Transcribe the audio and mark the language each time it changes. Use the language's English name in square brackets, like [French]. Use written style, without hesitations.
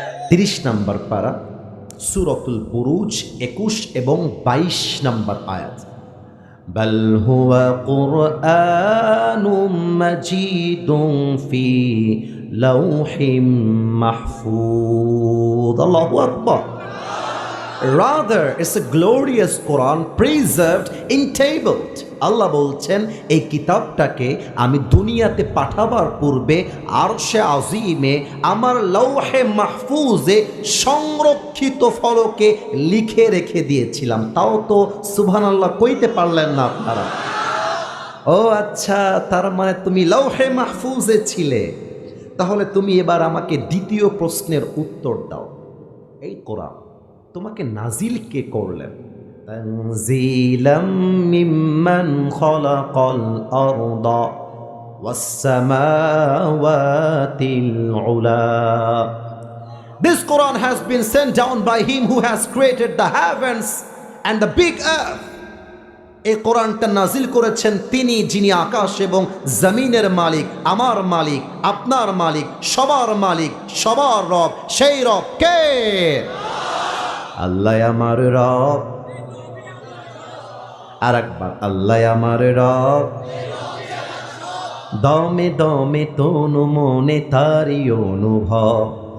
[Bangla] 30 নম্বর পারা, সূরাতুল বুরুজ 21 এবং 22 নম্বর আয়াত। [Arabic] বাল হুয়া কুরআনুম মাজিদুন ফি লাউহিম মাহফুজ। আল্লাহু আকবার। [English] Rather, it's a glorious Quran preserved in tabled. [Bangla] আল্লাহ বলছেন এই কিতাবটাকে আমি দুনিয়াতে পাঠাবার পূর্বে আরশে আজিমে আমার লৌহে মাহফুজে সংরক্ষিত ফলকে লিখে রেখে দিয়েছিলাম। তাও তো সুবহানাল্লাহ কইতে পারলেন না আপনারা। ও আচ্ছা, তার মানে তুমি লৌহে মাহফুজে ছিলে। তাহলে তুমি এবার আমাকে দ্বিতীয় প্রশ্নের উত্তর দাও। এই কোরআন তোমাকে নাজিল কে করলেন? [Arabic] তানজিলাম মিম্মান খালাকাল আরদা والسماوات العلى. [English] This Quran has been sent down by him who has created the heavens and the big earth. [Bangla] এই কোরআনটা নাজিল করেছেন তিনি, যিনি আকাশ এবং জমিনের মালিক, আমার মালিক, আপনার মালিক, সবার মালিক, সবার রব। সেই রব কে? আল্লাহ আমার রব। আর একবার, আল্লাহ আমার রব। দমে দমে তনু মনে তারি অনুভব।